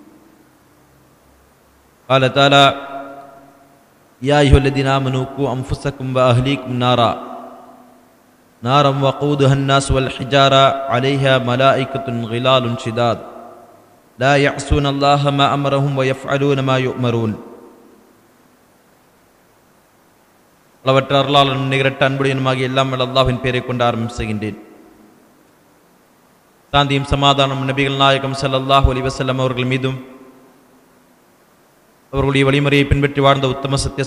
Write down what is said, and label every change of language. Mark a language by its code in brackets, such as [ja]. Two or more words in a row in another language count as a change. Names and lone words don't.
[ar] قال تعالى: يا أيها الذين آمنوا قوا أنفسكم وأهليكم نارا وقودها الناس والحجارة عليها ملائكة غلال شداد لا يعصون الله ما أمرهم ويفعلون ما يؤمرون. [ta] அளவற்ற அருளாளனும் நிகரற்ற அன்புடையனுமாகிய எல்லாம் வல்ல அல்லாஹ்வின் பெயரைக் கொண்டு ஆரம்பிக்கின்றேன். சாந்தியும் சமாதானம் நபிகள் நாயகம் [ar] صلى الله عليه وسلم [ta] அவர்கள் மீதும், அவர்களுடைய வழிமுறையை பின்பற்றி வாழ்ந்த உத்தம சத்திய